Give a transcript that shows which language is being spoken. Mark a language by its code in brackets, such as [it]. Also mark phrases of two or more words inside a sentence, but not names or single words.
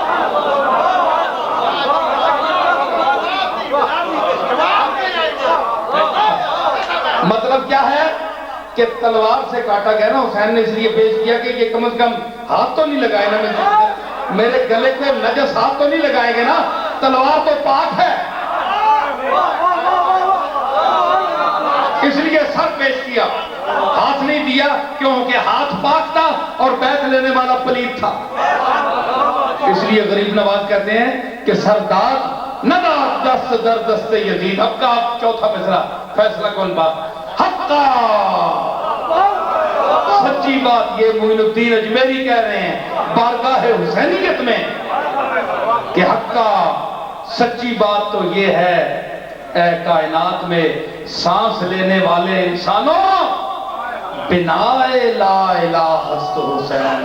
[ur] مطلب کیا ہے کہ تلوار سے کاٹا گیا نا، حسین نے اس لیے پیش کیا کہ یہ کم از کم ہاتھ تو نہیں لگائے نا، میرے گلے کو نجس ہاتھ تو نہیں لگائیں گے نا، تلوار تو پاک ہے، اس لیے سر پیش کیا، ہاتھ نہیں دیا، کیونکہ ہاتھ پاک تھا اور بیعت لینے والا پلیت تھا۔ اس لیے غریب نواز کہتے ہیں کہ [fa] سردار نہ داد دست در دست یزید۔ [ur] اب کا چوتھا مصرع، فیصلہ کون بات؟ حقا، سچی بات، یہ معین الدین اجمیری کہہ رہے ہیں بارگاہ حسینیت میں کہ حقا سچی بات تو یہ ہے اے کائنات میں سانس لینے والے انسانوں، [fa] بنا لا الہ است حسین۔